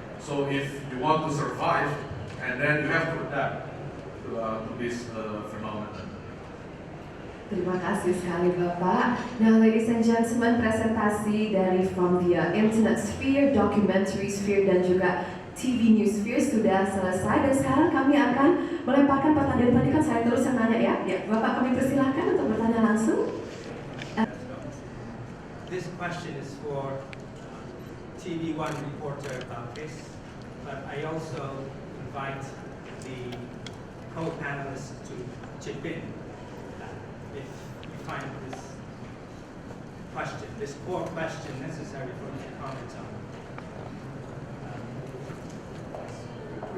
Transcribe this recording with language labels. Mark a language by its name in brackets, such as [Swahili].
[English] So if you want to survive, and then you have to adapt to this phenomenon. [Indonesian] Terima kasih sekali Bapak. Now ladies and gentlemen, presentasi dari from the internet sphere, documentary sphere dan juga TV news sphere sudah selesai, dan sekarang kami akan melemparkan pertanyaan. Tadi kan saya terus yang nanya ya. Ya, Bapak kami persilahkan untuk bertanya langsung. [English] This question is for TV1 reporter Balkis, but I also invite the co-panelists to chip in if you find this core question necessary for you to comment on.